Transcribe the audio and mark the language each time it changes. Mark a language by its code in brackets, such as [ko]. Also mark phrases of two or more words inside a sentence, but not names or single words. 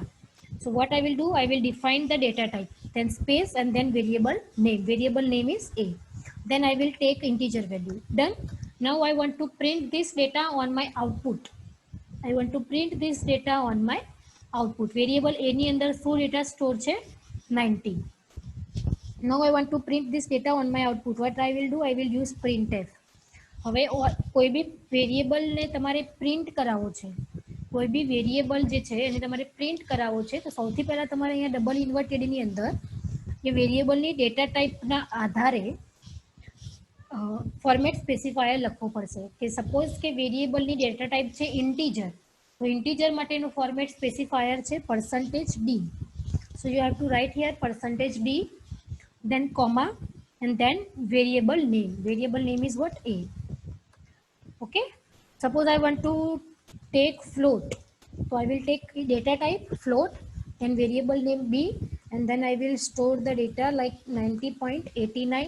[en] So what I will do, I will define the data type, then space and then variable name. Variable name is a. Then I will take integer value. Done. Now I want to print this data on my output. I want to print this data on my output. [gu] Variable a ની અંદર શું [en] data store [gu] છે? 90. [en] Now I want to print this data on my output. What I will do, I will use printf. [gu] હવે કોઈ બી વેરિયેબલ ને તમારે પ્રિન્ટ કરાવવો છે, કોઈ બી વેરિયેબલ જે છે એને તમારે પ્રિન્ટ કરાવવો છે, તો સૌથી પહેલા તમારે અહીંયા [en] double inverted [gu] ની અંદર એ વેરિયેબલની ડેટા ટાઈપના આધારે [en] format specifier [gu] લખવો પડશે. કે સપોઝ કે વેરિયેબલની [en] data type [gu] છે ઇન્ટીજર, તો ઇન્ટીજર માટેનું [en] format specifier [gu] છે %d. [en] so you have to write here %d, then comma, and then variable name. Variable name is what? A. Okay. Suppose I want to take float, so I will take data type float and variable name b, and then I will store the data like 90.89.